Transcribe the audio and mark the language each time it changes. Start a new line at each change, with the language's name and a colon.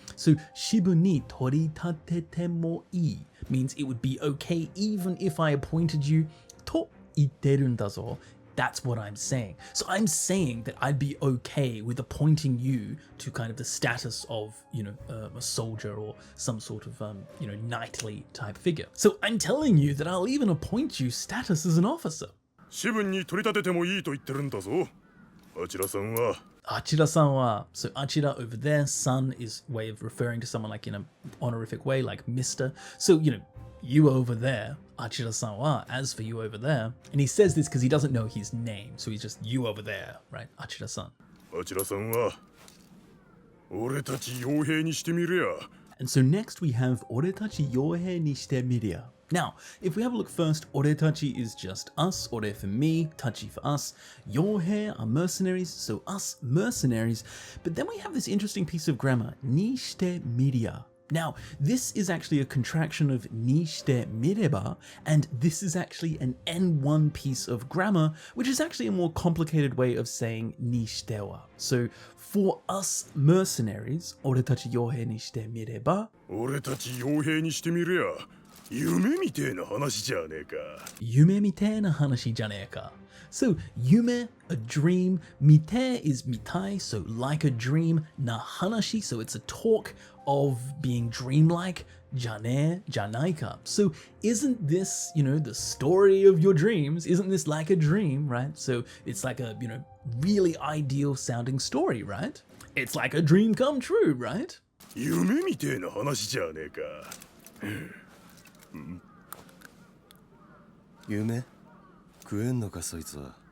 English: So,
Japanese: shibu ni toritatete mo ii
English: means it would be okay even if I appointed you to
Japanese: itterun da zo.
English: That's what I'm saying. So I'm saying that I'd be okay with appointing you to kind of the status of, a soldier or some sort of, knightly type figure. So I'm telling you that I'll even appoint you status as an officer.
Japanese: 私分に取り立ててもいいと言ってるんだぞ。あちらさんは。 Achira-san wa.
English: So Achira over there, san is way of referring to someone like in an honorific way, like Mr. So, you over there,
Japanese: Achira-san wa,
English: as for you over there. And he says this because he doesn't know his name. So he's just you over there, right?
Japanese: Achira-san. あちらさんは俺たち傭兵にしてみりゃ。
English: And so next we have
Japanese: oretachi yohei ni shite miria.
English: Now, if we have a look first, oretachi is just us, ore for me, tachi for us. Yohei are mercenaries, so us mercenaries. But then we have this interesting piece of grammar, ni shite miria. Now, this is actually a contraction of ni shite mireba, and this is actually an N1 piece of grammar, which is actually a more complicated way of saying ni shite wa. So, for us mercenaries,
Japanese: oretachi yohei ni shite mireba. 俺たち傭兵にしてみりゃ。夢みてえな話じゃねえか。夢みてえな話じゃねえか.
English: So yume, a dream. Mite is mitai, so like a dream. Na hanashi, so it's a talk of being dreamlike. Jane, janaika. So isn't this, the story of your dreams? Isn't this like a dream, right? So it's like a, really ideal sounding story, right? It's like a dream come true, right?
Japanese: 夢みてえな話じゃねえか。夢食えんのかそいつは。